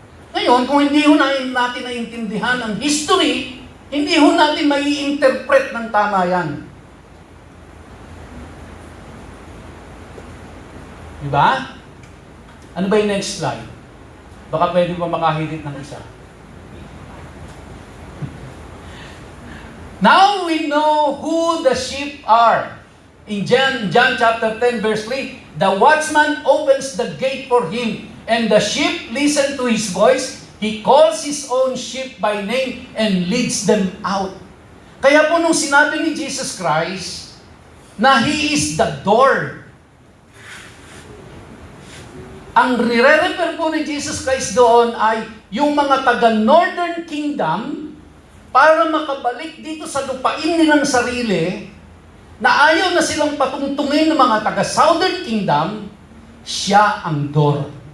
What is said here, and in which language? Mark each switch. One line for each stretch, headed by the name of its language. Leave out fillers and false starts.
Filipino: Ngayon, kung hindi ho natin naiintindihan ang history, hindi ho natin mai-interpret ng tama yan. Diba? Ano ba yung next slide? Baka pwede pa makahirit ng isa.
English: Now we know who the sheep are. In John chapter 10 verse 3, the watchman opens the gate for him, and the sheep listen to his voice. He calls his own sheep by name and leads them out.
Filipino: Kaya po nung sinabi ni Jesus Christ na
English: He is the door,
Filipino: ang nire-refer po ni Jesus Christ doon ay yung mga taga-Northern Kingdom para makabalik dito sa lupain nilang sarili, na ayaw na silang patungtungin ng mga taga-Southern Kingdom, siya ang door.